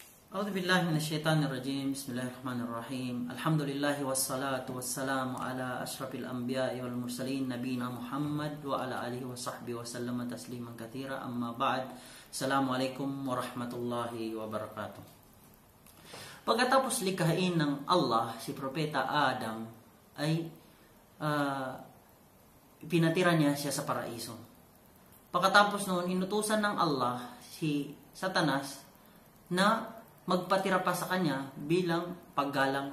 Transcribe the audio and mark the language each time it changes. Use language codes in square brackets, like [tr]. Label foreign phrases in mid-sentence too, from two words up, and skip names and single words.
[ar] أعوذ بالله من الشيطان الرجيم. بسم الله الرحمن الرحيم. الحمد لله والصلاة والسلام على أشرف الأنبياء والمرسلين نبينا محمد وعلى آله وصحبه وسلم تسليما كثيرا. أما بعد. السلام عليكم ورحمة الله وبركاته. [tl] Pagkatapos likhain ng Allah si Propeta Adam ay pinatira niya siya sa paraiso. Pagkatapos noon inutusan ng Allah si Satanas na magpatira pa sa kanya bilang paggalang.